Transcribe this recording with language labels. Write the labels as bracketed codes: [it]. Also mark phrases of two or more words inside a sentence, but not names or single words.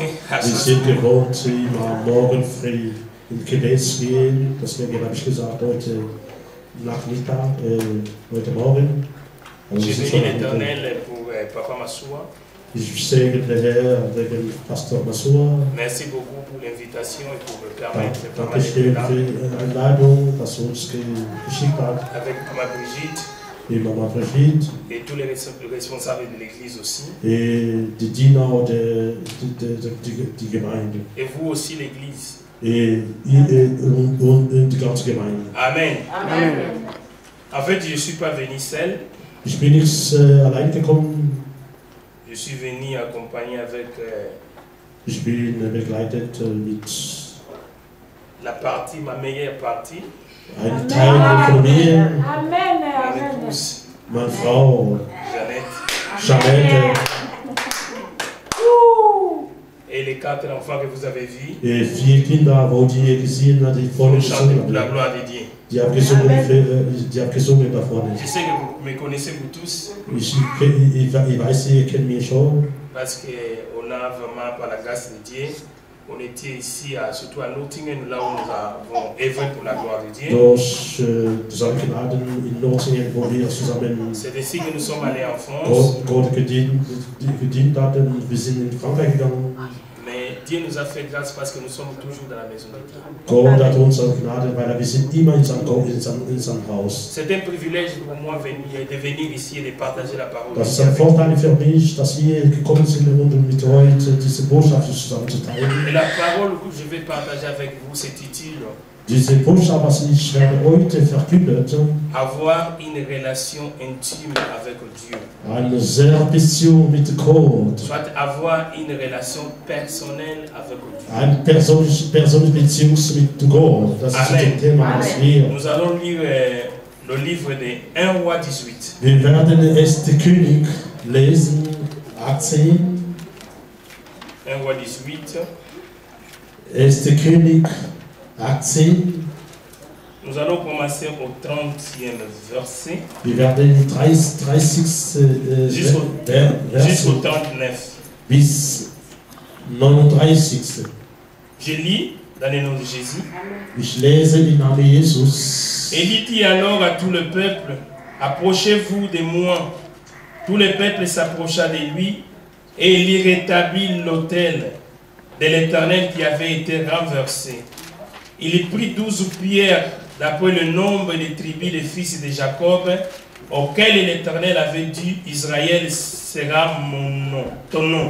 [de] Wir sind gewohnt, immer morgen früh im Gebet zu gehen. Deswegen habe ich gesagt, heute Nachmittag, heute Morgen. [fr] J'ai béni l'Éternel pour Papa Massoua. [de] Ich segne den Herr wegen Pastor Massoua. [fr] Merci beaucoup pour l'invitation et pour me permettre de [de] Danke schön für die Einladung, dass du uns geschickt hast. [fr] avec Mama Brigitte Et Mama Brigitte. et tous les responsables de l'Église aussi. [de] Et die Diener die Gemeinde. [fr] Et vous aussi l'Église. [de] Und die ganze Gemeinde. Amen. Amen. [fr] En fait, je ne suis pas venu seul. [de] Ich bin nicht allein gekommen. [fr] Je suis venu accompagné avec [de] Ich bin begleitet mit [fr] la partie, ma meilleure partie, [de] einem Teil der Familie, Amen. [fr] mon épouse, [de] meine Frau Jeannette, Jeannette [fr] et les 4 enfants que vous avez vus. [de] 4 Kinder, wo die gesehen hat, die vorne [fr] Nous chantons [de] gesungen [fr] pour la [de] haben. [fr] gloire de Dieu. [de] Die haben gesungen da vorne. [fr] Je sais que vous me connaissez vous tous, [de] Ich weiß, ihr kennt mich schon. [fr] parce qu'on a vraiment, par la grâce de Dieu, on était ici, surtout à Nottingham, là où nous avons œuvré pour la gloire de Dieu. [de] Durch Zusammengeladen in Nottingham, wo wir zusammen [fr] C'est ainsi que nous sommes allés en France. [de] Gott gedient hatten. Wir sind in Frankreich gegangen. [fr] Mais Dieu nous a fait grâce parce que nous sommes toujours dans la maison de Dieu. [de] Gott hat uns Gnade, weil wir sind immer in seinem Haus. [fr] C'est un privilège pour moi de venir ici et de partager la parole. [de] Das ist ein Vorteil für mich, dass wir gekommen sind, um mit heute diese Botschaft zusammen zu teilen. [fr] Et la parole que je vais partager avec vous s'intitule [de] Diese Botschaft, was ich werde heute verkünden, [fr] avoir une relation intime avec Dieu. [de] eine sehr Beziehung mit Gott, [fr] Soit avoir une relation personnelle avec Dieu. [de] eine persönliche Beziehung mit Gott. Das ist Amen. das Thema, das wir. [fr] Nous allons lire le livre de 1 roi 18. [de] Wir werden 1. König lesen, 18. [fr] 1 roi 18. [de] 1. König 18. [fr] Nous allons commencer au 30e verset [de] Wir werden 30. [fr] jusqu'au [de] Vers 39. bis 39. [fr] Je lis dans le nom de Jésus. [de] Ich lese im Namen Jesus. [fr] Élie dit alors à tout le peuple, approchez-vous de moi. Tout le peuple s'approcha de lui et il rétablit l'autel de l'Éternel qui avait été renversé. Il prit 12 pierres d'après le nombre des tribus des fils de Jacob auxquels l'Éternel avait dit, Israël sera ton nom.